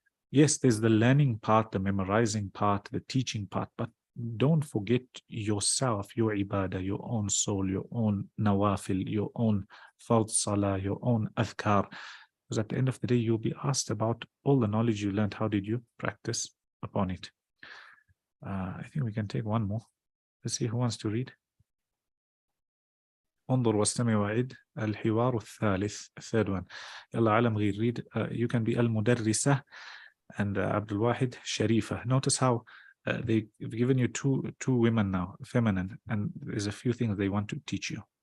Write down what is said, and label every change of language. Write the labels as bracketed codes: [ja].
[en] Yes, there's the learning part, the memorizing part, the teaching part, but don't forget yourself, your ibadah, your own soul, your own nawafil, your own fard salah, your own adhkar. Because at the end of the day, you'll be asked about all the knowledge you learned. How did you practice upon it? I think we can take one more. Let's see who wants to read. [ar] انظر واستمع وعد الحوار الثالث, [en] third one. [ar] يلا علم غير, read. [en] You can be المدرسة and Abdul Wahid Sharifa. Notice how they've given you two women now, feminine, and there's a few things they want to teach you.